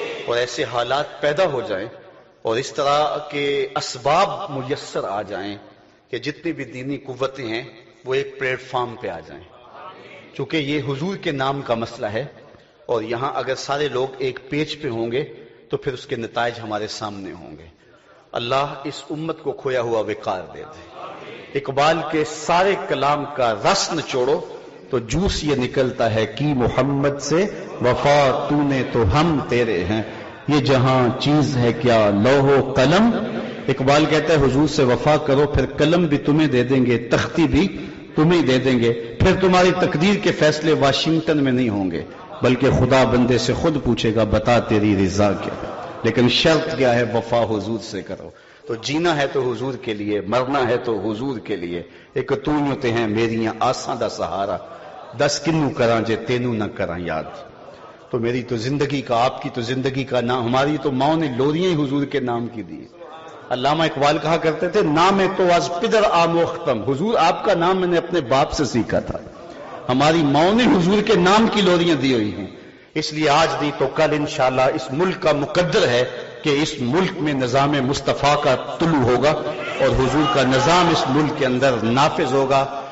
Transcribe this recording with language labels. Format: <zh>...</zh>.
<ur>اور ایسے حالات پیدا ہو جائیں اور اس طرح کے اسباب میسر آ جائیں کہ جتنی بھی دینی قوتیں ہیں وہ ایک پلیٹ فارم پہ آ جائیں. چونکہ یہ حضور کے نام کا مسئلہ ہے اور یہاں اگر سارے لوگ ایک پیج پہ ہوں گے تو پھر اس کے نتائج ہمارے سامنے ہوں گے. اللہ اس امت کو کھویا ہوا وقار دے دے. اقبال کے سارے کلام کا رس نچوڑو تو جوس یہ نکلتا ہے کہ محمد سے وفا تو نے تو ہم تیرے ہیں. یہ جہاں چیز ہے کیا لوح و قلم. اقبال کہتا ہے حضور سے وفا کرو پھر قلم بھی تمہیں دے دیں گے, تختی بھی تمہیں دے دیں گے. پھر تمہاری تقدیر کے فیصلے واشنگٹن میں نہیں ہوں گے بلکہ خدا بندے سے خود پوچھے گا بتا تیری رضا کیا. لیکن شرط کیا ہے؟ وفا حضور سے کرو. تو جینا ہے تو حضور کے لیے, مرنا ہے تو حضور کے لیے.</ur> <pa>ایک توں تے ہیں میریاں آساں دا سہارا, دس کنوں کراں جے تینوں نہ کراں یاد.</pa> <ur>تو میری تو زندگی کا, آپ کی تو زندگی کا نام, ہماری تو ماں نے لوریاں ہی حضور کے نام کی دی. علامہ اقبال کہا کرتے تھے</ur> <fa>نام تو از پدر آموختم,</fa> <ur>حضور آپ کا نام میں نے اپنے باپ سے سیکھا تھا. ہماری ماں نے حضور کے نام کی لوریاں دی ہوئی ہیں. اس لیے آج نہیں تو کل انشاءاللہ اس ملک کا مقدر ہے کہ اس ملک میں نظام مصطفیٰ کا طلوع ہوگا اور حضور کا نظام اس ملک کے اندر نافذ ہوگا.</ur>